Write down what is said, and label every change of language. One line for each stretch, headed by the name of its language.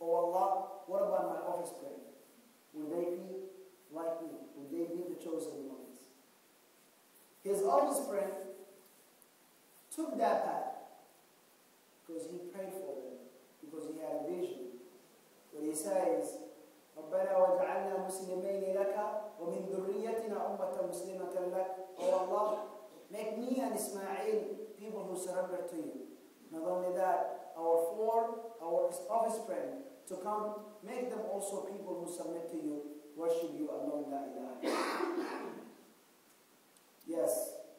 English: Oh Allah, what about my offspring? Will they be like me? Will they be the chosen ones? His offspring took that path because he prayed for them, because he had a vision. What he says,
Arabic: رَبَّنَا وَجَعَلْنَا مُسْلِمَيْنِ لَكَ وَمِن ذُرِّيَّتِنَا أُمَّةً مُسْلِمَةً لَكَ.
English: Oh Allah, make me and Ismail people who surrender to you. Not only that, our offspring to come, make them also people who submit to you, worship you alone, la ilaha. Yes.